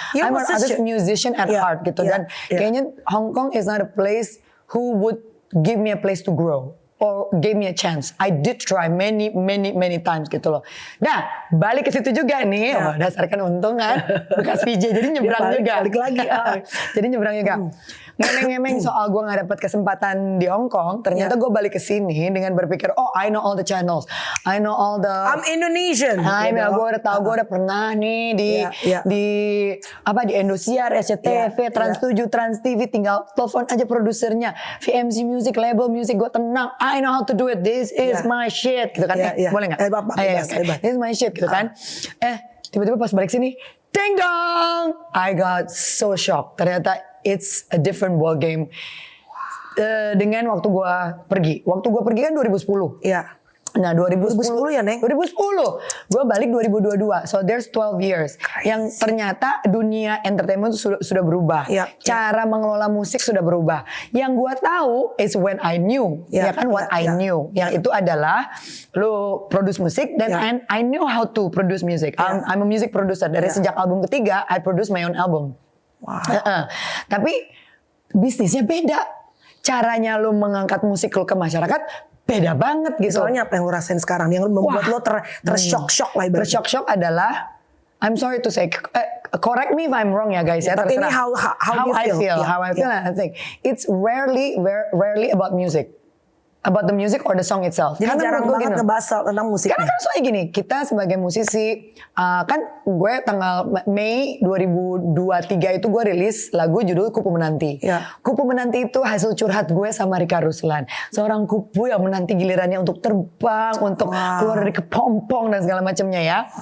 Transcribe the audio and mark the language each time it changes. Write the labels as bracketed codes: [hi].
[en] I'm an artist, musician at heart [id] gitu. Dan kayaknya [en] Hong Kong is not a place who would give me a place to grow. or gave me a chance. I did try many times [id] gitu loh. Nah, balik ke situ juga nih. Oh, dasarkan untung kan. Bekas VJ jadi nyebrang juga. Balik lagi. Jadi nyebrang juga. Ngemeng-ngemeng soal gue gak dapet kesempatan di Hong Kong. Ternyata gue balik ke sini dengan berpikir, [en] oh I know all the channels. I know all the... I'm Indonesian. [id] Gue udah tahu, gue udah pernah nih di Indosiar, SCTV, Trans 7, Trans TV. Tinggal telepon aja produsernya. [en] VMC Music, label music, [id] gue tenang. [en] I know how to do it. This is my shit. [id] Gitu kan. Boleh gak? [en] This is my shit [id] gitu kan. Tiba-tiba pas balik sini, ding dong! [en] I got so shocked. [id] Ternyata [en] it's a different ball game. [id] Dengan waktu gue pergi. Waktu gue pergi kan 2010. Iya. Nah 2010 ya Neng? [en] 2010. [id] Gue balik [en] 2022. So there's 12 years. Crazy. [id] Yang ternyata dunia entertainment sudah berubah. Cara mengelola musik sudah berubah. Yang gue tahu [en] is when I knew. What I knew. [id] Yang itu adalah lo [en] produce [id] musik dan [en] and I knew how to produce music. I'm a music producer. [id] Dari sejak album ketiga [en] I produce my own album. Wow. [id] Tapi bisnisnya beda. Caranya lo mengangkat musik lo ke masyarakat beda banget gitu. Soalnya apa yang lo rasain sekarang yang membuat lo tershock lah ibaratnya. Tershock adalah, [en] I'm sorry to say, correct me if I'm wrong [id] ya guys ya. Tapi ini [en] how I feel. I think it's rarely about music. About the music or the song itself. [id] Jadi karena jarang banget ngebahas tentang musik. Karena kan soalnya gini, kita sebagai musisi, kan gue tanggal Mei 2023 itu gue rilis lagu judul Kupu Menanti. Kupu Menanti itu hasil curhat gue sama Rika Ruslan. Seorang kupu yang menanti gilirannya untuk terbang, untuk keluar dari kepompong dan segala macamnya ya.